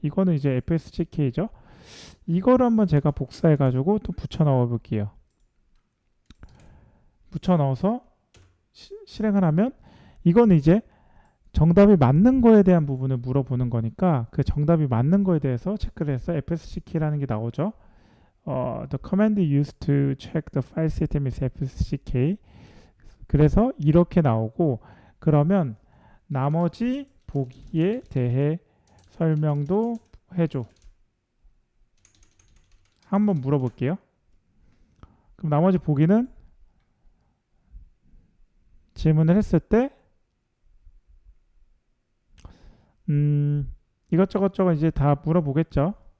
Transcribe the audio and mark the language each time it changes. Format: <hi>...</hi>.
<ko>이거는 이제 fsck죠. 이거를 한번 제가 복사해 가지고 또 붙여 넣어 볼게요. 붙여 넣어서 실행을 하면 이거는 이제 정답이 맞는 거에 대한 부분을 물어보는 거니까 그 정답이 맞는 거에 대해서 체크를 해서 fsck라는 게 나오죠.</ko> <en>The command used to check the file system is fsck.</en> <ko>그래서 이렇게 나오고 그러면 나머지 보기에 대해 설명도 해줘. 한번 물어볼게요. 그럼 나머지 보기는 질문을 했을 때 이것저것 이제 다 물어보겠죠.</ko>